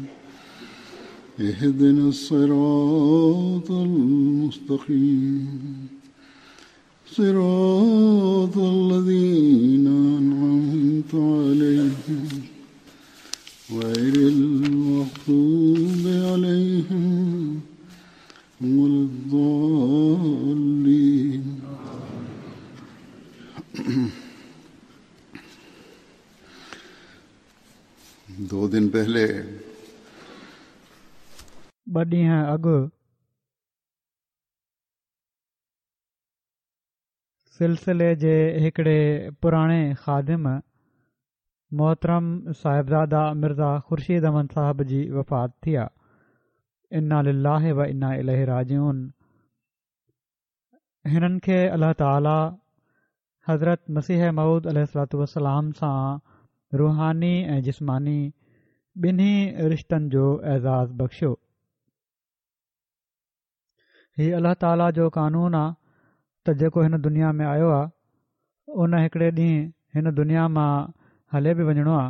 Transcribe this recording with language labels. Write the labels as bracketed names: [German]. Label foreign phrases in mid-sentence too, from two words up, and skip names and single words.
[Arabic] اهدنا الصراط المستقيم صراط الذين أنعمت عليهم غير المغضوب عليهم ولا الضالين. [Hindi] दो दिन पहले [Sindhi] 2 ॾींहं अॻु सिलसिले जे हिकिड़े पुराणे ख़ादिम मोहतरम साहिबज़ादा मिर्ज़ा ख़ुर्शीद अहमद साहब जी वफ़ात थी आहे। [Arabic] إنا لله وإنا إليه راجعون. [Sindhi] हिननि खे अल्लाह ताला हज़रत मसीह मऊद [Arabic] عليه الصلاة والسلام [Sindhi] सां रूहानी ऐं जिस्मानी ॿिन्ही रिश्तनि जो एज़ाज़ बख़्शियो। हीउ अल्लाह ताला जो क़ानून आहे त जेको हिन दुनिया में आयो आहे उन हिकिड़े ॾींहुं हिन दुनिया मां हले बि वञिणो आहे।